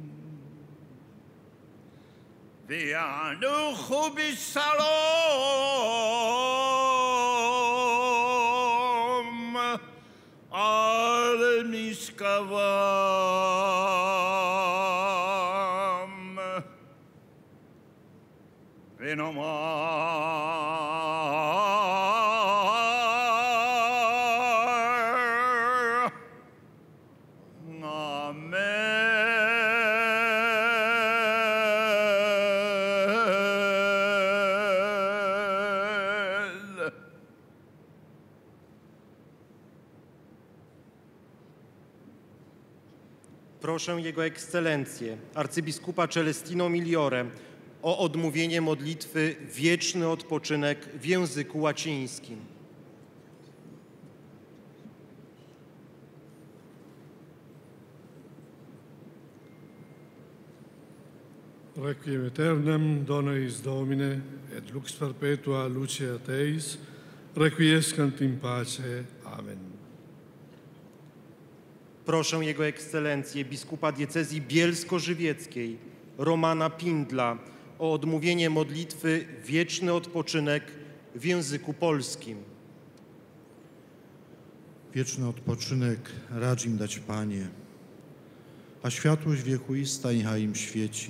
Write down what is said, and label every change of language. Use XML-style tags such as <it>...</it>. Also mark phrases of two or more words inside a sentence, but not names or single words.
<he>וינוחו בשלום על משכבם ונאמר אמן.</he> <pl>Proszę Jego Ekscelencję, arcybiskupa Celestino Migliore, o odmówienie modlitwy Wieczny odpoczynek w języku łacińskim.</pl> <la>Requiem aeternam dona eis Domine, et lux perpetua luce a Teis, requiescant in pace. Amen.</la> <pl>Proszę Jego Ekscelencję, biskupa diecezji bielsko-żywieckiej, Romana Pindla, o odmówienie modlitwy Wieczny odpoczynek w języku polskim. Wieczny odpoczynek racz im dać, Panie, a światłość wiekuista niechaj im świeci.</pl>